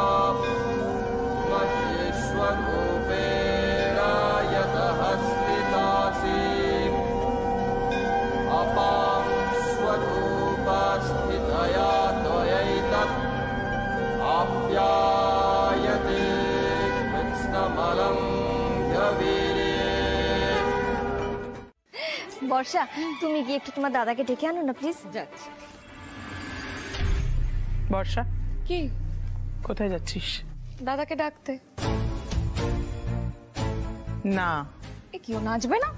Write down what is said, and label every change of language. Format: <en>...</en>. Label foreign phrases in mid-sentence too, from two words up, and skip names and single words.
<sa>महेश्वरूपेण यतः स्थितासि अपां स्वरूपस्थितया त्वयैतत् आप्यायते कृत्स्नमलं ह्यवीरे।</sa> <bn>বর্ষা, তুমি গিয়ে একটু তোমার দাদাকে ডেকে আনো না প্লিজ। যাচ্ছি। বর্ষা, কি? কোথায় যাচ্ছিস? দাদাকে ডাকতে। না। এ কি, ও নাচবে না?</bn>